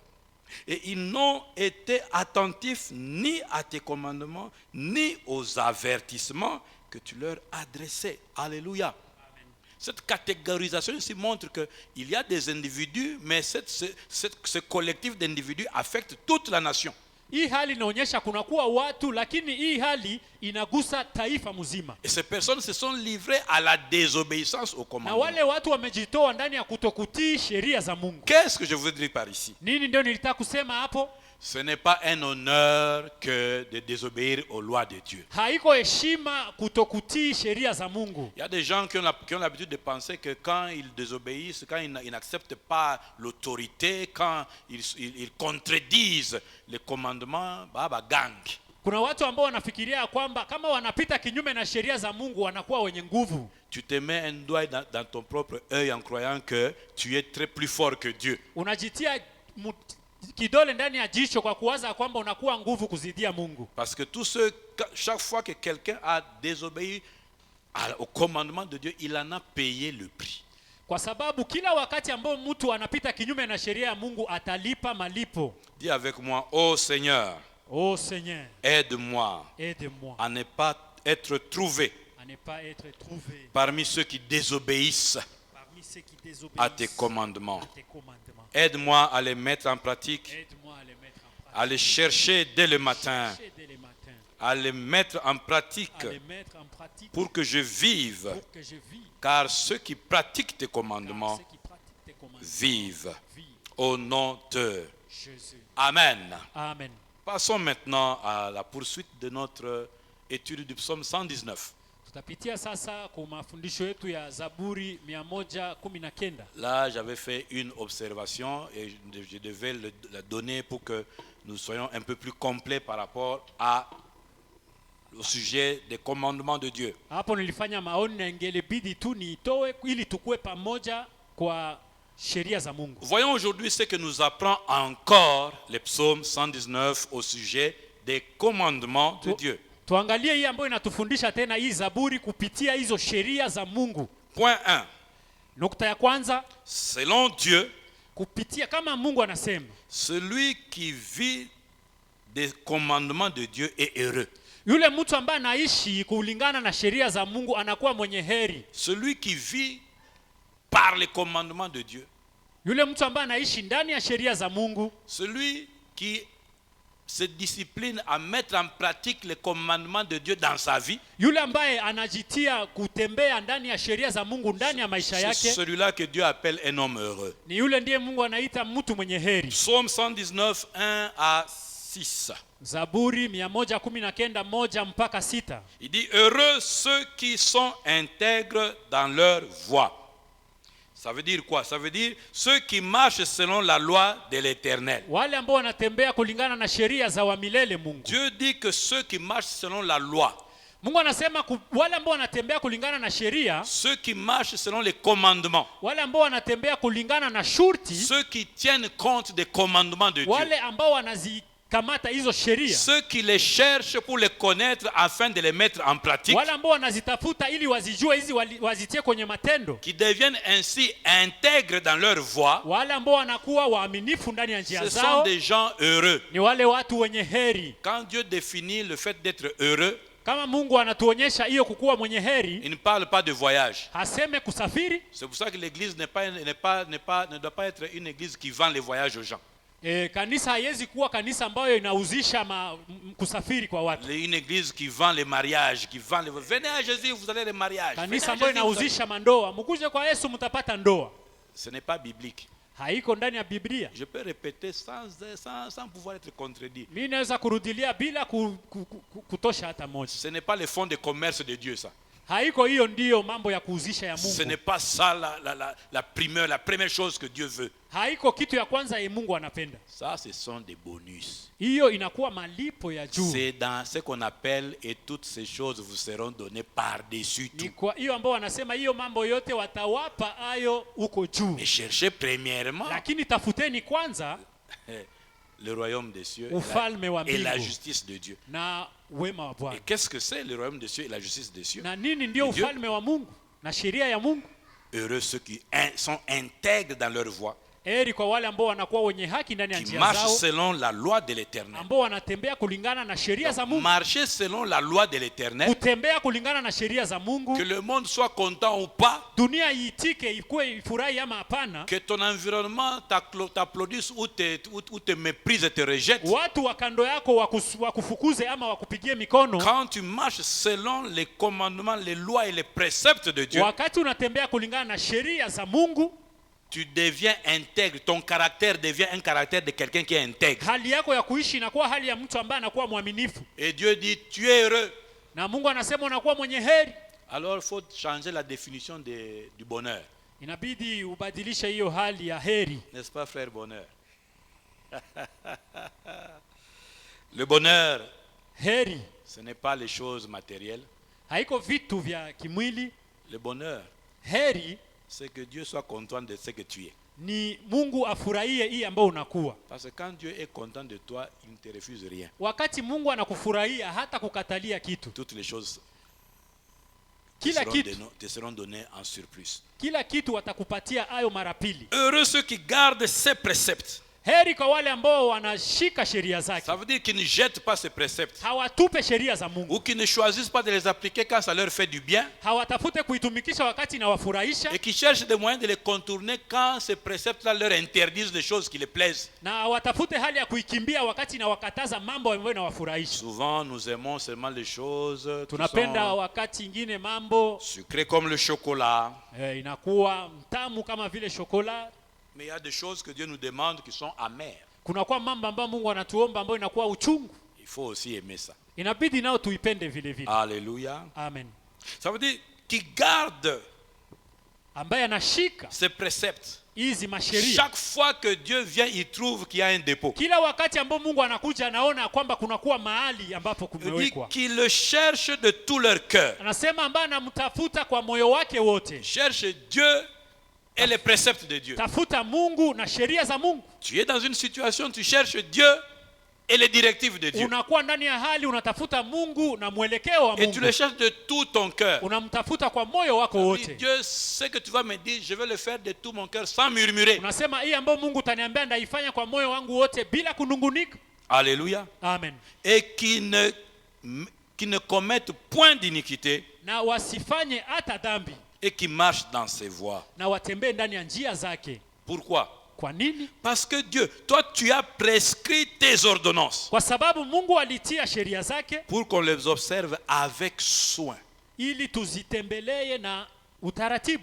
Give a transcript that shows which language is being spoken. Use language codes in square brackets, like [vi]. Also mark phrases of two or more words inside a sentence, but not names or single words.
[fr] Et ils n'ont été attentifs ni à tes commandements, ni aux avertissements que tu leur adressais. Alléluia. Cette catégorisation ici montre qu'il y a des individus, mais ce collectif d'individus affecte toute la nation. [sw] Hii hali inaonyesha kuna kuwa watu, lakini hii hali inagusa taifa mzima. [fr] Et ces personnes se sont livrées à la désobéissance au [sw] Na [fr] commandement. [sw] wale watu wamejitoa ndani ya kutokutii sheria za Mungu. [fr] Qu'est-ce que je veux dire par ici? [sw] Nini ndio nilitaka kusema hapo? [fr] Ce n'est pas un honneur que de désobéir aux lois de Dieu. [sw] Haiko heshima kutokutii sheria za Mungu. [fr] Il y a des gens qui ont l'habitude de penser que quand ils désobéissent, quand ils n'acceptent pas l'autorité, quand ils contredisent les commandements, bah gang. [sw] Kuna watu ambao wanafikiria kwamba kama wanapita kinyume na sheria za Mungu wanakuwa wenye nguvu. [fr] Tu te mets un doigt dans ton propre œil en croyant que tu es très plus fort que Dieu. [sw] Unajitia kidole ndani ya jicho kwa kuwaza kwamba unakuwa nguvu kuzidia Mungu. [fr] Parce que chaque fois que quelqu'un a désobéi au commandement de Dieu, il en a payé le prix. [sw] Kwa sababu kila wakati ambao mtu anapita kinyume na sheria ya Mungu atalipa malipo. [fr] Dis avec moi, ô Seigneur, Oh Seigneur, aide-moi aide-moi à ne pas être trouvé à ne pas être trouvé parmi ceux qui désobéissent parmi ceux qui à désobéissent tes commandements. à tes commandements. Aide-moi à les mettre en pratique, Aide-moi à les mettre en à pratique. les chercher dès le matin, Chercher dès le matin, à les mettre en pratique à les mettre en pratique pour que je vive. pour que je vive. Car ceux qui pratiquent tes Car commandements ceux qui pratiquent tes commandements vivent. vivent. Au nom de Jésus. Amen. Amen. Passons maintenant à la poursuite de notre étude du psaume 119. [sw] Tutapitia sasa kwa mafundisho yetu ya Zaburi 119. [fr] Là, j'avais fait une observation et je devais la donner pour que nous soyons un peu plus complets par rapport au sujet des commandements de Dieu. [sw] Hapo nilifanya maoni na ingelibidi tu niitoe ili tukue pamoja kwa sheria za Mungu. [fr] Voyons aujourd'hui ce que nous apprend encore le psaume 119 au sujet des commandements de Dieu. [sw] Tuangalie hii ambayo inatufundisha tena hii Zaburi kupitia hizo sheria za Mungu. [fr] Point 1. [sw] Nukta ya kwanza, [fr] Selon Dieu, [sw] kupitia kama Mungu anasema, [fr] celui qui vit des commandements de Dieu est heureux. [sw] yule mtu ambaye anaishi kulingana na sheria za Mungu anakuwa mwenye heri. [fr] Celui qui vit par les commandements de Dieu, [sw] Yule mtu ambaye anaishi ndani ya sheria za Mungu, [fr] celui qui se discipline à mettre en pratique les commandements de Dieu dans sa vie, [sw] Yule ambaye anajitia kutembea ndani ya sheria za Mungu ndani ya maisha [fr] c'est [sw] yake, [fr] celui-là que Dieu appelle un homme heureux. [sw] ni yule ndiye Mungu anaita mtu mwenye heri. [fr] Psaume 119, 1 à 6. [sw] Zaburi 119:1-6. [fr] Il dit, heureux ceux qui sont intègres dans leur voie. Ça veut dire quoi? Ça veut dire ceux qui marchent selon la loi de l'Éternel. [sw] Wale ambao wanatembea kulingana na sheria za wa milele Mungu. [fr] Dieu dit que ceux qui marchent selon la loi, [sw] Mungu anasema wale ambao wanatembea kulingana na sheria, [fr] ceux qui marchent selon les commandements, [sw] wale ambao wanatembea kulingana na shurti, [fr] ceux qui tiennent compte des commandements de Dieu, [sw] wale ambao wanazikamata hizo sheria, [fr] ceux qui les cherchent pour les connaître afin de les mettre en pratique, [sw] wale ambao wanazitafuta ili wazijue hizi wazitie kwenye matendo, [fr] qui deviennent ainsi intègres dans leur voie, [sw] wale ambao wanakuwa waaminifu ndani ya njia [fr] ce sont [sw] zao, [fr] des gens heureux. [sw] ni wale watu wenye heri. [fr] Quand Dieu définit le fait d'être heureux, [sw] Kama Mungu anatuonyesha hiyo kukuwa mwenye heri, [fr] il ne parle pas de voyage. [sw] haseme kusafiri. [fr] C'est pour ça que l'église ne doit pas être une église qui vend les voyages aux gens. [sw] Kanisa haiwezi kuwa kanisa ambayo inauzisha kusafiri kwa watu. [fr] Une église qui vend les mariages, qui vend les... Venez à Jésus, vous allez les mariages. [sw] Kanisa ambayo inauzisha mandoa, mkuje kwa Yesu mtapata ndoa. [fr] Ce n'est pas biblique. [sw] Haiko ndani ya Biblia. [fr] Je peux répéter sans pouvoir être contredit. [sw] Mimi naweza kurudilia bila kutosha hata moja. [fr] Ce n'est pas le fond de commerce de Dieu, ça. [sw] Haiko hiyo ndiyo mambo ya kuuzisha ya Mungu. [fr] Ce n'est pas ça la première chose que Dieu veut. [sw] Haiko kitu ya kwanza ya Mungu anapenda. [fr] Ça, ce sont des bonus. [sw] Hiyo inakuwa malipo ya juu. [fr] C'est dans ce qu'on appelle et toutes ces choses vous seront données par-dessus [sw] Ni [fr] tout. [sw] kwa hiyo ambao wanasema hiyo mambo yote watawapa hayo huko juu. [fr] Mais cherchez premièrement [sw] Lakini tafuteni kwanza [fr] le royaume des cieux [sw] ufalme wa [fr] et la [sw] mbingu [fr] justice de Dieu. [sw] na wema wa [fr] Et [sw] Bwana. [fr] qu'est-ce que c'est le royaume des cieux et la justice des cieux? [sw] Na nini ndio [fr] Dieu. [sw] ufalme wa Mungu na sheria ya Mungu? [fr] Heureux ceux qui sont intègres dans leur voie, [sw] Heri kwa wale ambao wanakuwa wenye haki ndani ya [fr] qui [sw] njia [fr] marchent [sw] zao, [fr] selon la loi de l'Éternel. [sw] ambao wanatembea kulingana na sheria za Mungu. [fr] Marcher selon la loi de l'Éternel, [sw] Kutembea kulingana na sheria za [fr] que [sw] Mungu, [fr] le monde soit content ou pas, [sw] dunia iitike ikuwe ifurahi ama hapana, [fr] que ton environnement t'applaudisse ou te méprise, te rejette. [sw] watu wa kando yako wakufukuze ama wakupigie mikono. [fr] Quand tu marches selon les commandements, les lois et les préceptes de Dieu, [sw] Wakati unatembea kulingana na sheria za Mungu, [fr] tu deviens intègre. Ton caractère devient un caractère de quelqu'un qui est intègre. [sw] hali yako ya kuishi inakuwa hali ya mtu ambaye anakuwa mwaminifu, [fr] Et Dieu dit, tu es heureux. [sw] na Mungu anasema unakuwa mwenye heri. [fr] Alors il faut changer la définition du bonheur. [sw] Inabidi ubadilishe hiyo hali ya heri. [fr] N'est-ce pas, frère bonheur? Le bonheur, [sw] Heri [fr] ce n'est pas les choses matérielles. [sw] haiko vitu vya kimwili. [fr] Le bonheur, [sw] Heri [fr] c'est que Dieu soit content de ce que tu es. [sw] ni Mungu afurahie hii ambayo unakuwa. [fr] Parce que quand Dieu est content de toi, il ne te refuse rien. [sw] Wakati Mungu anakufurahia hata kukatalia kitu, [fr] Toutes les choses [sw] kila kitu, [fr] te seront données en surplus. [sw] kila kitu watakupatia hayo mara pili. [fr] Heureux ceux qui gardent ses préceptes. [sw] Heri kwa wale ambao wanashika sheria zake, [fr] Ça veut dire qu'ils ne jettent pas ses préceptes. [sw] hawatupe sheria za Mungu, [fr] Ou qu'ils ne choisissent pas de les appliquer quand ça leur fait du bien. [sw] hawatafute kuitumikisha wakati inawafurahisha, [fr] Et qui cherchent des moyens de les contourner quand ces préceptes-là leur interdisent des choses qui les plaisent. [sw] na hawatafute hali ya kuikimbia wakati inawakataza mambo ambayo inawafurahisha. [fr] Souvent, nous aimons seulement les choses qui [sw] Tunapenda [fr] sont [sw] wakati ingine mambo [fr] sucrées comme le chocolat. [sw] inakuwa mtamu kama vile shokola. [fr] Mais il y a des choses que Dieu nous demande qui sont amères. [sw] Kunakuwa mambo ambayo Mungu anatuomba ambayo inakuwa uchungu, [fr] Il faut aussi aimer ça. [sw] inabidi nao tuipende vile vile. [fr] Alléluia. Amen. Ça veut dire qui garde [sw] Ambaye anashika [fr] ces préceptes. [sw] hizi masheria, [fr] Chaque fois que Dieu vient, il trouve qu'il y a un dépôt. [sw] kila wakati ambao Mungu anakuja anaona kwamba kunakuwa mahali ambapo [fr] Il dit [sw] kumewekwa. [fr] qu'ils le cherchent de tout leur cœur. [sw] Anasema ambaye anamtafuta kwa moyo wake wote. [fr] Cherche Dieu et les préceptes de Dieu. [sw] Tafuta Mungu na sheria za Mungu. [fr] Tu es dans une situation, tu cherches Dieu et les directives de Dieu. [sw] Unakuwa ndani ya hali unatafuta Mungu na mwelekeo wa [fr] Et tu [sw] Mungu. [fr] le cherches de tout ton cœur. [sw] Unamtafuta kwa moyo wako wote. [fr] Dieu, ce que tu vas me dire, je vais le faire de tout mon cœur sans murmurer. [sw] Unasema hii ambayo Mungu utaniambia ndaifanya kwa moyo wangu wote bila kunungunika. [fr] Alléluia. Amen. Et qui ne commettent point d'iniquité [sw] Na wasifanye hata dhambi, [fr] et qui marchent dans ses voies. [sw] na watembee ndani ya njia zake. [fr] Pourquoi? [sw] Kwa nini? [fr] Parce que Dieu, toi tu as prescrit tes ordonnances [sw] Kwa sababu Mungu alitia sheria zake [fr] pour qu'on les observe avec soin. [sw] ili tuzitembelee na utaratibu.